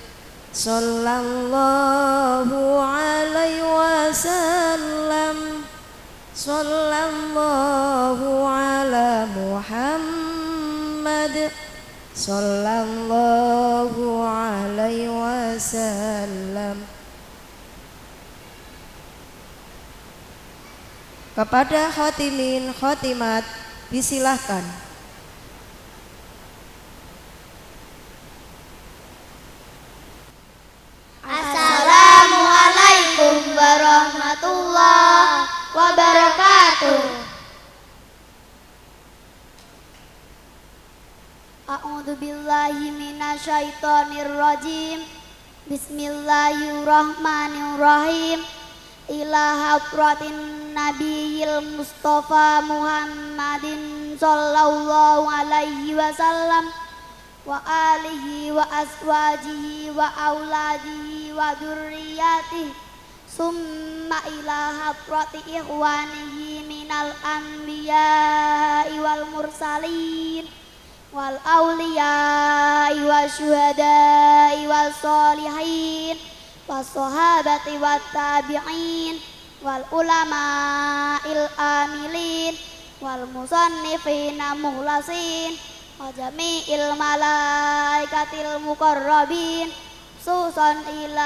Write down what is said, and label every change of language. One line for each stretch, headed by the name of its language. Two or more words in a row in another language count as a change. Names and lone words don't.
Arabic: صلى الله عليه وسلم صلى الله على محمد صلى الله عليه وسلم.
Indonesian: Kepada
Arabic: خاتمين خاتمات
Indonesian: disilahkan.
Arabic: السلام عليكم ورحمة الله وبركاته. أعوذ بالله من الشيطان الرجيم. بسم الله الرحمن الرحيم. إلى حضرة النبي المصطفى محمد صلى الله عليه وسلم وآله وأزواجه وأولاده وذريته ثم إلى حضرة إخوانه من الأنبياء والمرسلين والأولياء والشهداء والصالحين والصحابة والتابعين والعلماء العاملين والمصنفين المخلصين وجميع الملائكة المقربين ثم إلى